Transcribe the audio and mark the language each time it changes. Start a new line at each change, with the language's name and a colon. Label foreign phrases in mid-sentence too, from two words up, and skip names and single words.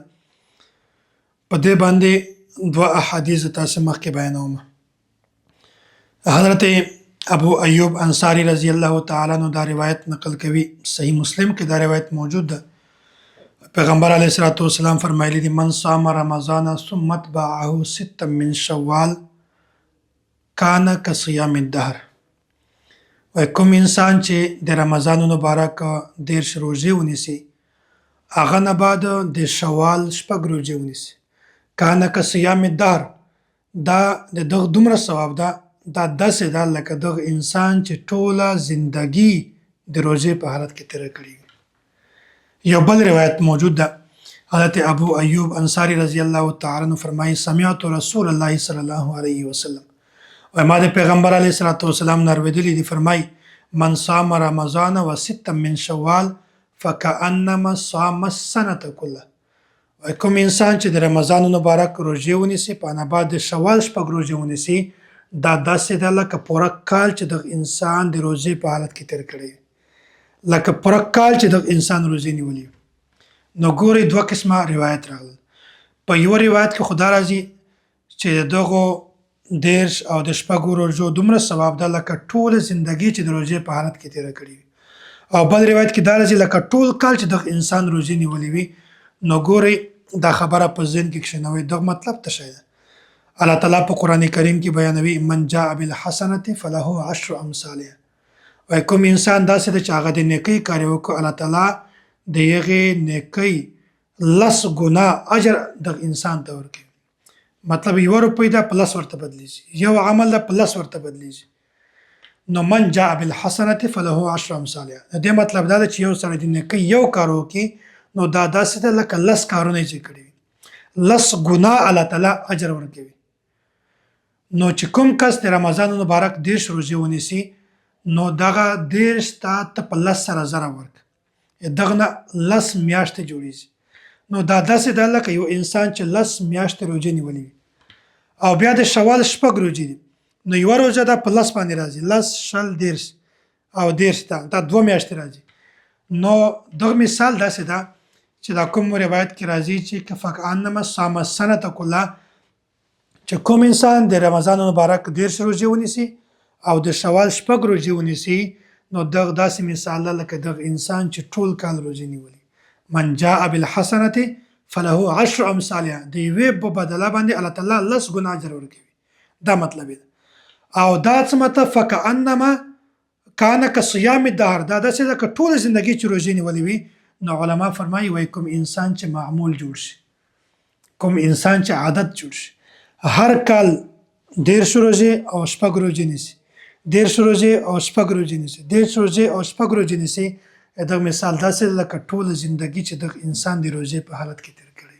Pashto: په دې باندې دوه احادیث تاسو مخکې بیانوم. حضرت ابو ایوب انصاری
Arabic: رضی الله تعالی عنہ
Pashto: دا روایت نقل کوي، صحیح مسلم کې دا روایت موجود ده. پیغمبر
Arabic: علیه الصلاۃ والسلام
Pashto: فرمایلی دي:
Arabic: من صام رمضان ثم اتبعه ستا من شوال کان کصیام الدهر.
Pashto: و کوم انسان چې د رمضان مبارک 10 روزې ونیسي، هغه نه بعد د شوال شپږ روزې ونیسي،
Arabic: کان کصیام الدهر،
Pashto: دا د دغه دومره ثواب ده. دا داسې ده لکه دغه انسان چې ټوله زندگی د روزې په حالت کې تیره کړې وي. یو بل روایت موجود ده. حضرت ابو ایوب انصاری
Arabic: رضی الله تعالی عنہ
Pashto: فرمایي:
Arabic: سمعت رسول الله صلی الله علیه وسلم،
Pashto: و ما د پیغمبر
Arabic: علیه الصلاۃ والسلام
Pashto: نه اورېدلي دي، فرمایي:
Arabic: من صام رمضان و ستا من شوال فکأنما صام السنة كله.
Pashto: و کوم انسان چې د رمضان مبارک روزې ونیسي، په نه بعد د شوال شپږ روزې ونیسي، دا داسې ده لکه پوره کال چې دغه انسان د روزې په حالت کې تیر کړی، لکه پوره کال چې دغه انسان روزې نیولي. نو ګورئ، دوه قسمه روایت راغلل. په یو روایت کې خو دا راځي چې د دغو 10 او د شپږو روزو دومره ثواب ده لکه ټوله زندگی چې د روزې په حالت کې تیره کړې وي. او بل روایت کې دا راځي لکه ټول کال چې دغه انسان روزې نیولې وي. نو ګورئ، دا خبره په ذهن کې کښېنوئ، دغه مطلب څه شی ده. الله تعالی په قرآن کریم کې بیانوي:
Arabic: من جاء بالحسنة فله 10 امثالها.
Pashto: وای کوم انسان داسې ده چې هغه د نیکۍ کار وکړو، الله تعالی د هغې نیکۍ 10 ګنا اجر دغه انسان ته ورکوي. مطلب 1 روپۍ ده په 10 ورته بدلیږي، یو عمل ده په 10 ورته بدلیږي.
Arabic: نو من جاء بالحسنة فله 10 امثالها.
Pashto: د دې مطلب دا ده چې یو سړی د نیکۍ یو کار وکړي، نو دا داسې ده لکه 10 کارونه چې کړي وي، 10 ګنا الله تعالی اجر ورکوي. نو چې کوم کس د رمضان مبارک 10 روزې ونیسي، نو دغه 10 ته په 10 سره زره ورک، دغه نه 10 میاشتې جوړیږي. نو دا داسې ده لکه یو انسان چې 10 میاشتې روزې نیولې وي. او بیا د شوال شپږ روزې دي، نو یوه روزه ده په 10 باندې راځي، 10 شل 10 او 10 دا 2 میاشتې راځي. نو دغه مثال داسې ده چې دا کوم روایت کې راځي چې
Arabic: فکأنما صام السنة كلها،
Pashto: چې کوم انسان د رمضان مبارک 10 روزې ونیسي او د شوال شپږ روزې ونیسي، نو دغه داسې مثال ده لکه دغه انسان چې ټول کال روزې نیولي.
Arabic: من جاء بالحسنة فله 10 امثالها.
Pashto: د یوې په بدله باندې الله تعالی 10 ګنا اجر ورکوي. دا مطلب دی. او دا څه مطلب
Arabic: فکأنما کان کصیام الدهر،
Pashto: دا داسې ده که ټوله زندگی چې روزې نیولې وي. نو علما فرمایي: وای کوم انسان چې معمول جوړ شي، کوم انسان چې عادت جوړ شي، هر کال 10 روزې او شپږ روزې نیسي، 10 روزې او شپږ روزې نیسي، 10 روزې او شپږ روزې نیسي، دغه مثال داسې لکه ټوله زندگی چې دغه انسان د روزې په حالت کې تیر کړی.